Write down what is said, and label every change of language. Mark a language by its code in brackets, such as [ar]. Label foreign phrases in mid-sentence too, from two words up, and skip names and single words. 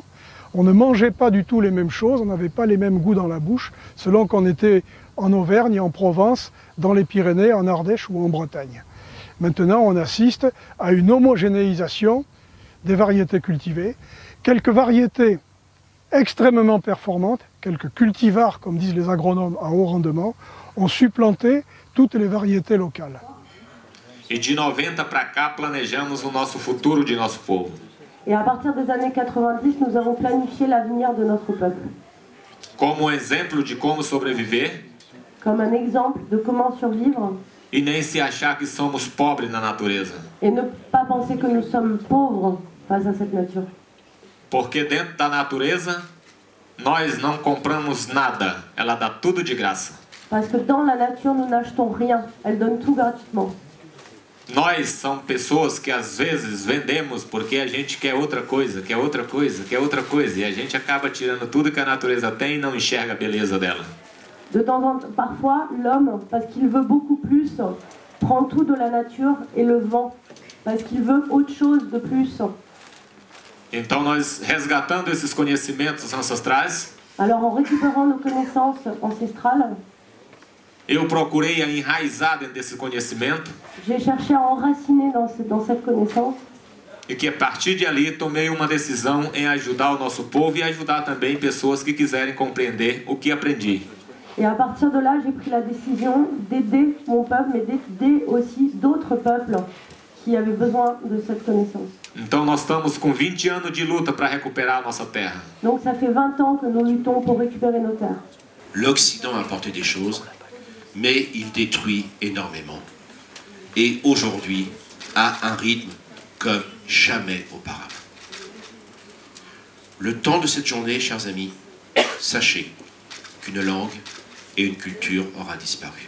[fr] On ne mangeait pas du tout les mêmes choses, on n'avait pas les mêmes goûts dans la bouche, selon qu'on était en Auvergne, en Provence, dans les Pyrénées, en Ardèche ou en Bretagne. Maintenant, on assiste à une homogénéisation des variétés cultivées, quelques variétés extrêmement performantes, quelques cultivars, comme disent les agronomes, à haut rendement, ont supplanté toutes les variétés locales. [pt] E de 90 para cá planejamos o nosso futuro de nosso povo. [fr] Et à partir des années 90, nous avons planifié l'avenir de notre peuple. [pt] Como exemplo de como sobreviver. [fr] Comme un exemple de comment survivre. [pt] E nem se achar que somos pobres na natureza. [fr] Et ne pas penser que nous sommes pauvres face à cette nature. [pt] Porque dentro da natureza, nós não compramos nada. Ela dá tudo de graça. [fr] Parce que dans la nature, nous n'achetons rien. Elle donne tout gratuitement. [pt] Nós somos pessoas que às vezes vendemos porque a gente quer outra coisa, quer outra coisa, quer outra coisa. E a gente acaba tirando tudo que a natureza tem e não enxerga a beleza dela. [fr] De temps en temps, parfois, l'homme, parce qu'il veut beaucoup plus, prend tout de la nature et le vend. Parce qu'il veut autre chose de plus. [pt] Então nós resgatando esses conhecimentos ancestrais. [fr] Alors en récupérant nos connaissances ancestrales. [pt] Eu procurei enraizar dentro desse conhecimento. [fr] J'ai cherché à enraciner dans cette connaissance. [pt] E que a partir de ali tomei uma decisão em ajudar o nosso povo e ajudar também pessoas que quiserem compreender o que aprendi. [fr] Et à partir de là, j'ai pris la décision d'aider mon peuple, mais d'aider aussi d'autres peuples qui avaient besoin de cette connaissance. Então nós estamos com 20 anos de luta para recuperar a nossa terra. Donc ça fait 20 ans que nous luttons pour récupérer nos terres. L'Occident a apporté des choses, mais il détruit énormément. Et aujourd'hui, à un rythme comme jamais auparavant. Le temps de cette journée, chers amis, sachez qu'une langue et une culture aura disparu.